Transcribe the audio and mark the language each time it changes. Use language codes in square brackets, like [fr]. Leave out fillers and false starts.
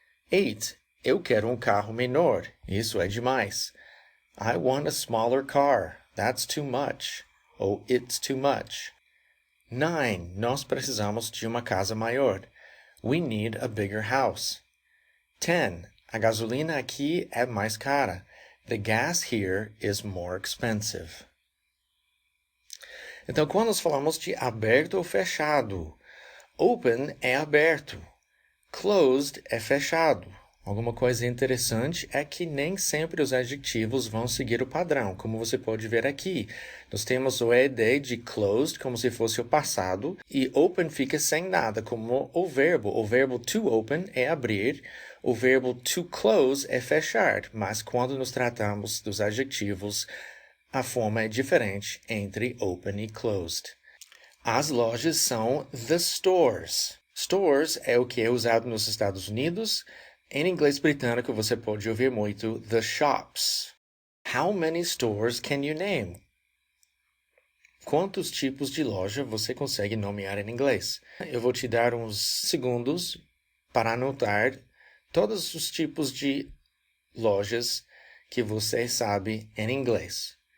[pt] 8, eu quero um carro menor. Isso é demais. [en] I want a smaller car. That's too much. Ou it's too much. [pt] 9, nós precisamos de uma casa maior. [en] We need a bigger house. [pt] 10, a gasolina aqui é mais cara. [en] The gas here is more expensive. [pt] Então, quando nós falamos de aberto ou fechado, open é aberto, closed é fechado. Alguma coisa interessante é que nem sempre os adjetivos vão seguir o padrão, como você pode ver aqui. Nós temos o ED de closed, como se fosse o passado, e open fica sem nada, como o verbo. O verbo to open é abrir, o verbo to close é fechar, mas quando nos tratamos dos adjetivos, a forma é diferente entre open e closed. As lojas são the stores. Stores é o que é usado nos Estados Unidos. Em inglês britânico, você pode ouvir muito the shops. [en] How many stores can you name? [pt] Quantos tipos de loja você consegue nomear em inglês? Eu vou te dar uns segundos para anotar todos os tipos de lojas que você sabe em inglês.